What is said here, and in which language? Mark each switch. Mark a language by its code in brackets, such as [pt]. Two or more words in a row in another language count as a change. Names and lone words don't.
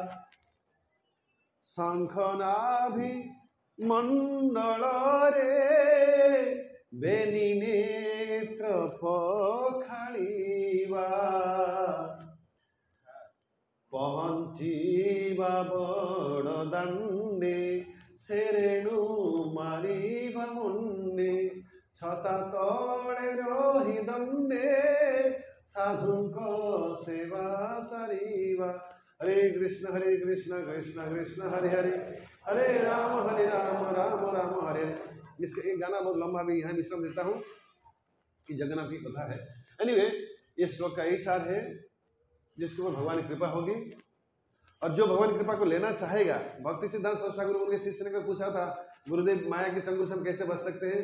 [or] ଶଙ୍ଖନାଭି ମଣ୍ଡଳ ରେ ବେନି ନେତ୍ର ପଖାଡ଼ିବା। ପହଞ୍ଚିବା ବଡ଼ ଦାଣ୍ଡେ ସେରେଣୁ ମାରିବା ମୁଣ୍ଡେ। ଛତା ତଳେ ରହି ଦଣ୍ଡେ ସାଧୁକୁ ସେବା ସାରିବା। [sa] हरे कृष्ण कृष्ण कृष्ण हरे हरे, हरे राम राम राम हरे। [hi] इसका एक गाना बहुत लंबा भी यहाँ विश्राम देता हूँ कि जगन्नाथ की कथा है। एनीवे, ये श्लोक का यही सार है, जिसके ऊपर भगवान की कृपा होगी और जो भगवान की कृपा को लेना चाहेगा। भक्ति सिद्धांत सरस्वती ठाकुर उनके शिष्य ने पूछा था, गुरुदेव माया के चंगुल से हम कैसे बच सकते हैं?